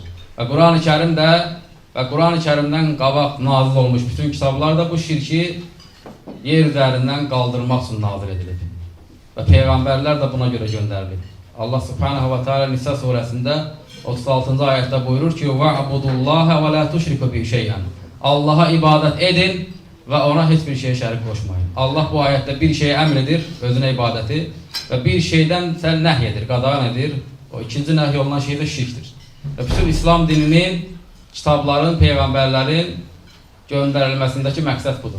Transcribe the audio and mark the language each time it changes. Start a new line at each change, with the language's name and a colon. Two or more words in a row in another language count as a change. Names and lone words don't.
Azerbaijani: Və Quran-ı Kərimdə və Quran-ı Kərimdən qabaq nazil olmuş bütün kitablarda bu şirki yer üzərindən qaldırmaq üçün nazil edilib. Və Peyğəmbərlər də buna görə göndərilib. Allah
Arabic: سبحانه وتعالى
Azerbaijani: Nisa surəsində 36-cı ayətdə buyurur ki,
Arabic: وَعْبُدُوا və لَا تُشْرِكُ بِهِ شَيْئًا.
Azerbaijani: Allaha ibadət edin və ona heç bir şeyə şərik qoşmayın. Allah bu ayətdə bir şeyə əmr edir, özünə ibadəti, və bir şeydən sən nəhy edir, qadağan edir. O ikinci nəhy olunan şey də şirkdir. Və bütün İslam dininin, kitabların, peyğəmbərlərin göndərilməsindəki məqsəd budur.